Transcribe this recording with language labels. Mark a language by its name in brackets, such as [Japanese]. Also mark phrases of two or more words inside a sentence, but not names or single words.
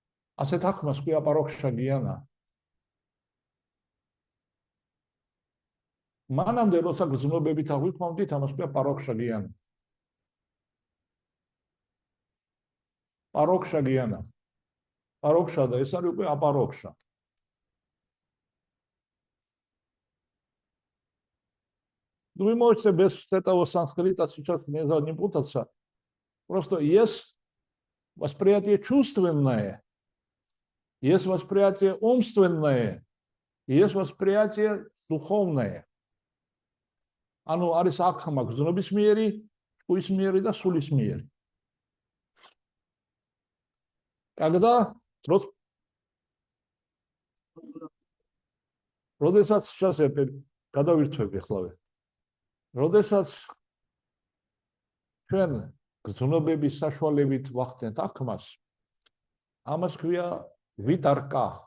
[Georgian] ასეთ აღქმას ქვია [Sanskrit] परोक्ष ज्ञान. [Georgian] მანამდე როცა გრძნობებით აღვიქვამდით, ამას ქვია [Sanskrit] परोक्ष ज्ञान. परोक्ष ज्ञान. [Georgian] პაროქშა და ეს არის უკვე აპაროქშა. [Russian] Ну вы можете без этого санскрита сейчас не путаться. Просто есть восприятие чувственное, есть восприятие умственное, есть восприятие духовное. [Georgian] Оно არის აღქმა გრძნობისმიერი, ჭკუისმიერი და სულისმიერი. Когда როდესაც შესაძლოა გადავირთვები ახლავე. როდესაც ჩვენ გრძნობების საშუალებით ვახდენთ აღქმას, ამას ქვია ვიტარკა.